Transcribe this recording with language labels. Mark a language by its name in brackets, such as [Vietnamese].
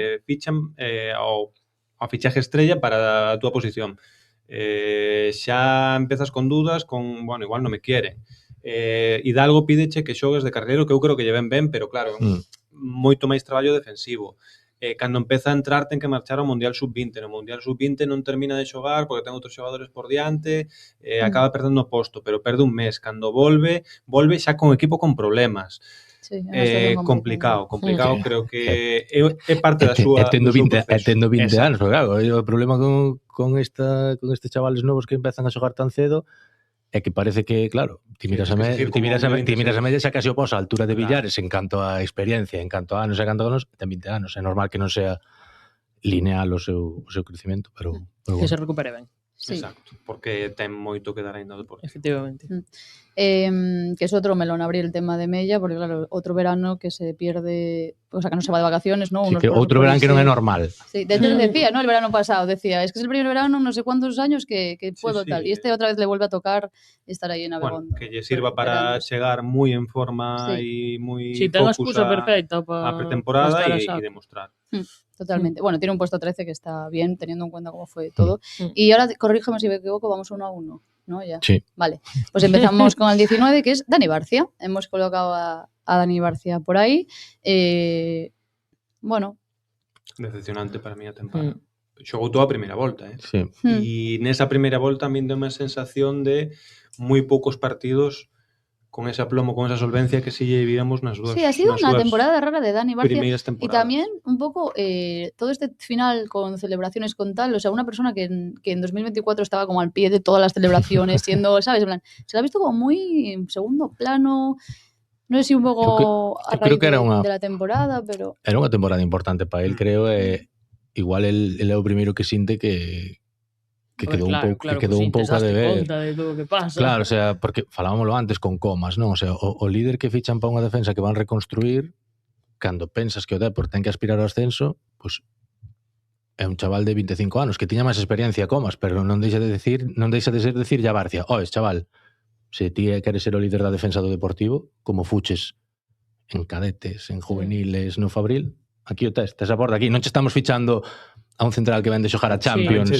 [Galician] Fichan ao fichaje estrella para a túa posición. Xa empezas con dudas, bueno, igual non me quieren. Hidalgo pídeche que xogues de carrilero, que eu creo que lle ven ben, pero claro, moito máis traballo defensivo. Cando empeza a entrar ten que marchar ao Mundial Sub-20. No Mundial Sub-20 non termina de xogar porque ten outros xogadores por diante, acaba perdendo o posto, pero perde un mes. Cando volve xa con equipo con problemas. Sí, complicado, creo que é parte da súa tendo 20 anos, claro, o problema con estes chavales novos que empezan a xogar tan cedo é que parece que, claro, ti miras a media xa casi oposa a altura de Villares en canto a experiencia, en canto a anos, ten 20 anos, é normal que non sea lineal o seu crecimiento, pero que se recupere ben. Sí. Exacto, porque ten moito que dar ainda ao deporte. Efectivamente. [Spanish] Que es otro melón abrir el tema de Mella, porque claro, otro verano que se pierde, o sea, que no se va de vacaciones, ¿no? [Galician] Sí, que outro verano que non é normal. [Spanish] Sí, de hecho decía, ¿no? El verano pasado decía, es que es el primer verano, no sé cuántos años que puedo tal. Y este otra vez le vuelve a tocar estar ahí en Abegondo. [Galician] Bueno, que lle sirva para chegar moi en forma e moi ten a excusa perfecta a pretemporada e demostrar. Totalmente. [Spanish] Bueno, tiene un puesto 13 que está bien, teniendo en cuenta cómo fue todo. Y ahora, corrígeme si me equivoco, vamos 1-1, ¿no? Ya. Sí. Vale, pues empezamos con el 19, que es Dani Barcia. Hemos colocado a Dani Barcia por ahí. Bueno. [Galician] Decepcionante para mí a temporada. Xogou toda a primeira volta, Sí. E nesa primeira volta a min deu unha sensación de moi poucos partidos con ese aplomo, con esa solvencia que si lle viéramos nas dúas. [Spanish] Sí, ha sido una temporada rara de Dani Barcia. Y también un poco todo este final con celebraciones con tal, o sea, una persona que en 2024 estaba como al pie de todas las celebraciones, siendo, ¿sabes? En plan, se la ha visto como muy en segundo plano. No sé si un poco a raíz de la temporada, pero... [Galician] Era unha temporada importante para él, creo, igual él é o primeiro que sinte que quedou un pouco a deber. De todo que pasa. Claro, o sea, porque falábamoslo antes con Comas, non? O sea, o líder que fichan para unha defensa que van reconstruir, cando pensas que o Depor ten que aspirar ao ascenso, pois é un chaval de 25 anos que tiña máis experiencia Comas, pero non deixa de ser decir ya Barcia, oes, chaval, se ti queres ser o líder da defensa do Deportivo, como fuches en cadetes, en juveniles, no Fabril, aquí o tes a porta aquí, non che estamos fichando a un central que vende xogar a Champions.